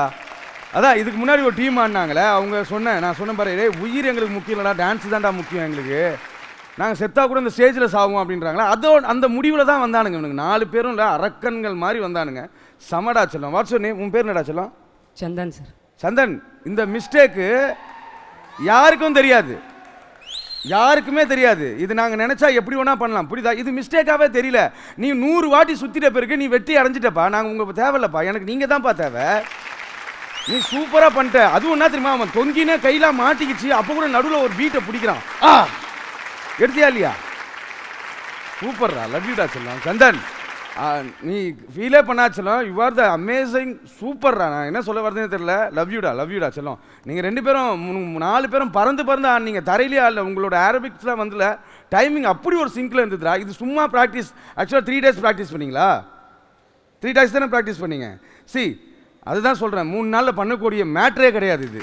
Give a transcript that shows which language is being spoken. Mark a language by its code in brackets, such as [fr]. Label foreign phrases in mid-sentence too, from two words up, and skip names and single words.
[ta] அதான் இதுக்கு முன்னாடி ஒரு டீம் ஆடினாங்களே, அவங்க நான் சொன்னேன் பாரு, உயிர் எங்களுக்கு முக்கியம் இல்லைடா, டான்ஸ் தான்டா முக்கியம் எங்களுக்கு, நாங்கள் செத்தா கூட இந்த ஸ்டேஜில் சாவோம் அப்படின்றாங்களா. அந்த முடிவில் தான் வந்தானுங்க இவனுங்க 4 பேரும். இல்லை அரக்கன்கள் மாதிரி வந்தானுங்க. சமடா செல்லம். [en] What's name? [ta] உன் பேர் என்னடா செல்லம்? ಚಂದನ್ ಸರ್. சந்தன், இந்த மிஸ்டேக்கு யாருக்கும் தெரியாது, யாருக்குமே தெரியாது. இது நாங்கள் நினச்சா எப்படி வேணா பண்ணலாம், புரியுதா? இது மிஸ்டேக்காகவே தெரியல. நீ 100 வாட்டி சுற்றிட்ட பிறகு நீ வெற்றி அடைஞ்சிட்டப்பா. நாங்கள் உங்களுக்கு தேவையில்லப்பா, எனக்கு நீங்கள் தான்ப்பா தேவை. நீ சூப்பராக பண்ணிட்ட. அதுவும் என்ன தெரியுமா, அவன் தொங்கினே கையெல்லாம் மாட்டிக்கிச்சு, அப்போ கூட நடுவில் ஒரு பீட்டை பிடிக்கிறான். எடுத்தியா இல்லையா? சூப்பர்ரா, [en] love youடா [ta] செல்லம். சந்தன், நீ ஃபீலே பண்ணாச்சலாம், [en] You are the amazing, [ta] சூப்பர்ரா. நான் என்ன சொல்ல வரதுன்னு தெரியல. [en] love youடா [ta] செல்லம். நீங்கள் 2 பேரும் 4 பேரும் பறந்து ஆடினீங்க, தரையிலே ஆடல. உங்களோட ஏரோபிக்ஸ்லாம் வந்துல டைமிங் அப்படி ஒரு சிங்கில் இருந்ததுடா. இது சும்மா ப்ராக்டிஸ். ஆக்சுவலாக 3 [en] days practice [ta] பண்ணீங்களா? 3 days தானே ப்ராக்டிஸ் பண்ணீங்க. அதுதான் சொல்கிறேன், 3 நாளில் பண்ணக்கூடிய மேட்ரே கிடையாது இது.